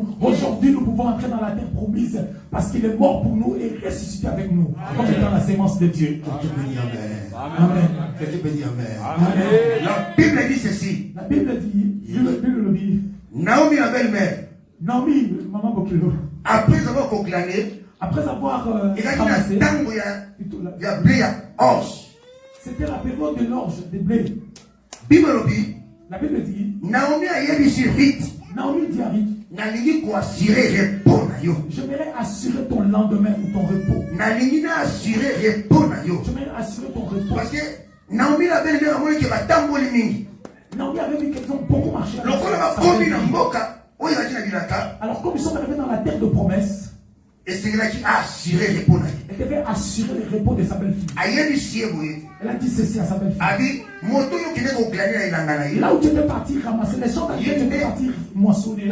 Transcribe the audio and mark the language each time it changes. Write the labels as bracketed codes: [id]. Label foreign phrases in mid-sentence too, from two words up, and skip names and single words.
[fr] Aujourd'hui, nous pouvons entrer dans la terre promise parce qu'il est mort pour nous et ressuscité avec nous. Comme étant la sémence de Dieu. Quelqu'un peut dire amen. Amen. Quelqu'un peut dire amen. Amen. La Bible dit ceci. La Bible dit, Bible le dit, Naomi la belle-mère, Naomi, maman Bokilo, après avoir conclamé, après avoir il a dit ramassé, [ln] na tango ya [fr] plutôt là, [ln] ya blé ya orge. [fr] c'était la période de l'orge, des blés. [ln] Bible lobi, [fr] La Bible dit, [ln] Naomi ayebisi Ruth, [fr] Naomi dit à Ruth, [ln] nalingi koassure repos na yo. [fr] j'aimerais assurer ton lendemain ou ton repos. [ln] Nalingi na assurer repos na yo. [fr] J'aimerais assurer ton repos. Parce que Naomi la belle-mère [ln] amonaki batamboli mingi. [fr] Naomi avait vu qu'ils ont beaucoup marché. Alors comme ils sont arrivés dans la terre de promesse, elle devait assurer le repos de sa belle-fille. Elle a dit ceci à sa belle-fille. Là où tu étais parti ramasser les champs, tu étais parti moissonner.